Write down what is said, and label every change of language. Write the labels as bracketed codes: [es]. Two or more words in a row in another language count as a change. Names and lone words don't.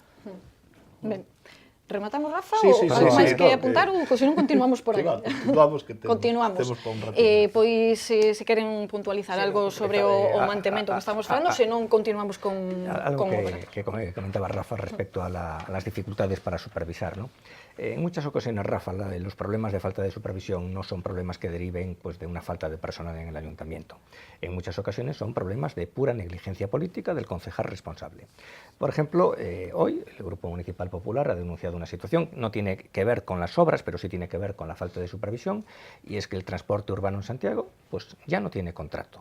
[gl] Ben, rematamos, Rafa, [es] Sí, [gl] ou [es] sí, [gl] algo [es] sí, [gl] máis [es] sí, [gl] que [es] no, [gl] apuntar, ou se non continuamos por aí? Continuamos, que Continuamos. temos pa un ratito. Pois, se queren puntualizar algo sobre o mantemento que estamos falando, se non continuamos con [es] Algo [gl] obra. [es] que comentaba Rafa respecto a las dificultades para supervisar, ¿no? En muchas ocasiones, Rafa, los problemas de falta de supervisión no son problemas que deriven pues, de una falta de personal en el ayuntamiento. En muchas ocasiones son problemas de pura negligencia política del concejal responsable. Por ejemplo, hoy el Grupo Municipal Popular ha denunciado una situación, no tiene que ver con las obras, pero sí tiene que ver con la falta de supervisión, y es que el transporte urbano en Santiago pues, ya no tiene contrato.